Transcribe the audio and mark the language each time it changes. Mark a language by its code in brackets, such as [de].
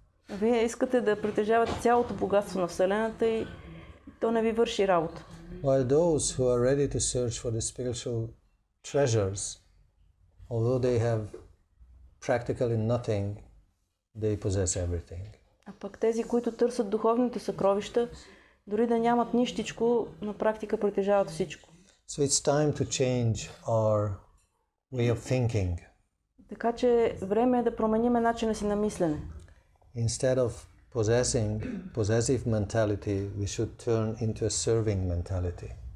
[bg] Вие искате да притежавате цялото богатство на Вселената и то не ви върши работа. [en] While those who are ready to search for the spiritual treasures, although they have practically nothing, they possess everything. [bg] А пък тези, които търсят духовните съкровища, дори да нямат нищичко, на практика притежават всичко. [en] So it's time to change our way of thinking. [bg] Така че време е да променим начина си на мислене. [en] Instead of possessive mentality, we should turn into a serving mentality.